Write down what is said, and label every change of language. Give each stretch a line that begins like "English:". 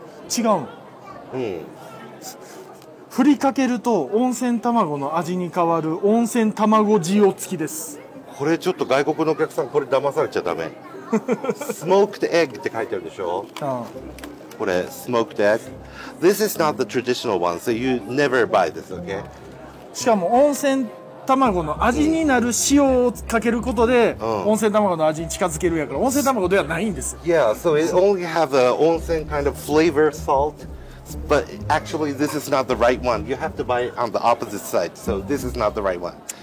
Japanese: 違うん。振りかけると温泉卵の味に変わる温泉卵塩付きです。これちょっと外国のお客さんこれ騙されちゃダメ。スモークエッグって書いてあるでしょ。これスモークエッグ。
English: This is not the traditional one, so you never buy this, okay?
Japanese: しかも温泉卵の味になる塩をかけることで、温泉卵の味に近づけるやから、温泉卵ではないんですよ。
English: Yeah, so it only have a onsen kind of flavor salt, but actually this is not the right one. You have to buy it on the opposite side, so this is not the right one.